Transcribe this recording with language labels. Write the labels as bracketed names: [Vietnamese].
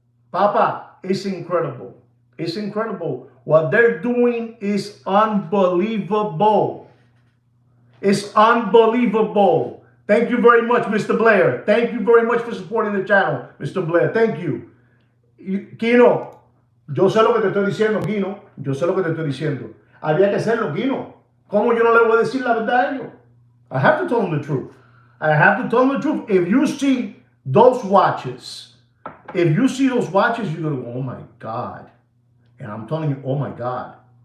[English] Papa, it's incredible. It's incredible. What they're doing is unbelievable. It's unbelievable. Thank you very much, Mr. Blair. Thank you very much for supporting the channel, Mr. Blair. Thank you. [Spanish] Kino, yo sé lo que te estoy diciendo, Kino. Yo sé lo que te estoy diciendo. Había que hacerlo, Kino. ¿Cómo yo no le voy a decir la verdad a ellos? [English] I have to tell them the truth. I have to tell them the truth. If you see those watches, you're going to go, oh my God. And I'm telling you, oh my God.